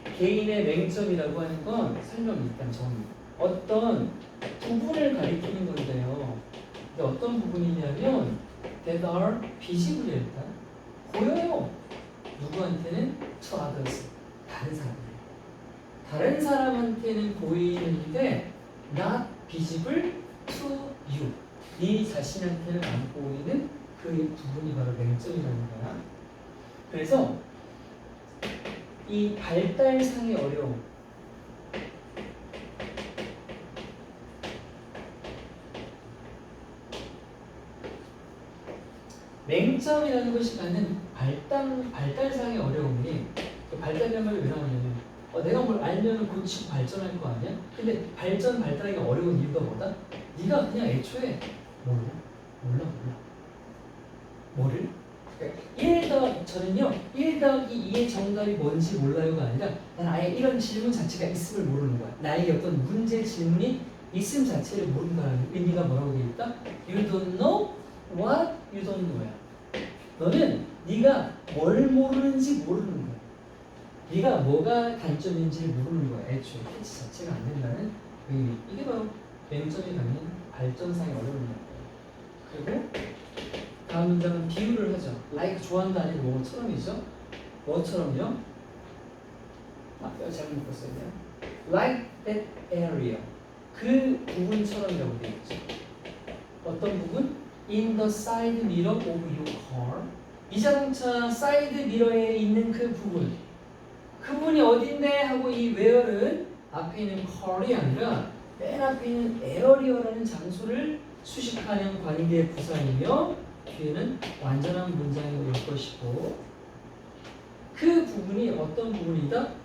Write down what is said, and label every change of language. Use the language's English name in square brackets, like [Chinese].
[Korean] 개인의 맹점이라고 하는 건 설명이 일단 정리. 어떤 부분을 가리키는 건데요. 근데 어떤 부분이냐면 [English] that are visible [Korean] 일단 보여요. 누구한테는 [English] to others [Korean] 다른 사람. 다른 사람한테는 보이는데 [English] not visible to you. [Korean] 네 자신한테는 안 보이는 그 부분이 바로 맹점이라는 거야. 그래서 이 발달상의 어려움, 맹점이라는 것이 갖는 발달상의 어려움이 그 발달이라는 말이 왜 나오냐면 내가 뭘 알면 고치고 발전할 거 아니야? 근데 발달하기 어려운 이유가 뭐다? 네가 그냥 애초에 몰라. 뭐를? 그러니까 저는요 1 더하기 2의 정답이 뭔지 몰라요가 아니라 난 아예 이런 질문 자체가 있음을 모르는 거야. 나에게 어떤 문제 질문이 있음 자체를 모른다는 의미가 뭐라고 되어 있다? [English] You don't know what you don't know야. [Korean] 너는 네가 뭘 모르는지 모르는 거야. 네가 뭐가 단점인지를 모르는 거야. 애초에 캐치 자체가 안 된다는 의미. 이게 바로 맹점이 갖는 발전상의 어려움이야. 그리고 다음 문장은 비유를 하죠. like 좋아한다 아니면 뭐처럼이죠? 뭐처럼요? 잘못 묶었어요. [English] like that area. [Korean] 그 부분처럼이라고 되어 있죠. 어떤 부분? [English] in the side mirror of your car. [Korean] 이 자동차 사이드 미러에 있는 그 부분. 그 부분이 어딘데? 하고 이 where은 앞에 있는 car이 아니라 맨 앞에 있는 area라는 장소를 수식하는 관계의 부사이며 뒤에는 완전한 문장이 올 것이고 그 부분이 어떤 부분이다?